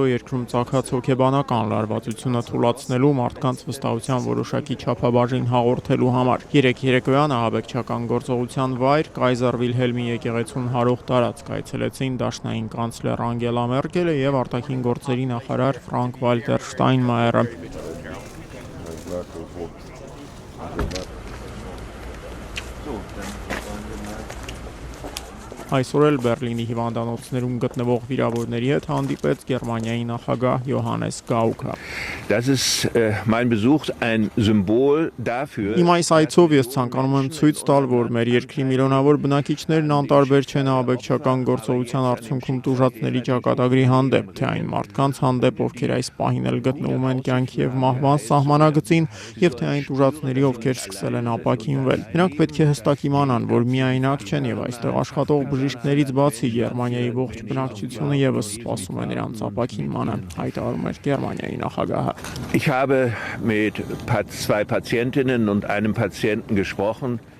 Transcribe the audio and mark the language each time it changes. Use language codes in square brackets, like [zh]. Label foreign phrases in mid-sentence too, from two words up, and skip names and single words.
[hy] երկրում ծագած հոգեբանական լարվածությունը թուլացնելու, մարդկանց վստահության որոշակի չափաբաժին հաղորդելու համար։ Երեկ երեկոյան ահաբեկչական գործողության վայր Կայզեր Վիլհելմի եկեղեցուն հարող տարածք այցելեցին դաշնային կանցլեր Անգելա Մերկելը եւ արտաքին գործերի նախարար Ֆրանկ Վալտեր Շտայնմայերը։ Այսօր էլ Բեռլինի հիվանդանոցներում գտնվող վիրավորների հետ հանդիպեց Գերմանիայի նախագահ Յոհանես Գաուկը։ [de] Das ist mein Besuch ein Symbol dafür. [hy] Իմ այս այցով ես ցանկանում եմ ցույց տալ, որ մեր երկրի միլիոնավոր բնակիչներն անտարբեր չեն ահաբեկչական գործողության արդյունքում տուժածների ճակատագրի հանդեպ, թե այն մարդկանց հանդեպ, ովքեր այս պահին էլ գտնվում են կյանքի եւ մահվան սահմանագծին, եւ թե այն տուժածների, ովքեր սկսել են ապաքինվել։ Նրանք պետք է հստակ իմանան, որ միայնակ չեն եւ այստեղ աշխատող բժիշկներից բացի Գերմանիայի ողջ բնակչությունը ևս սպասում է նրանց ապաքինմանը, հայտարարում էր Գերմանիայի նախագահը։ [de] Ich habe mit zwei Patientinnen und einem Patienten gesprochen.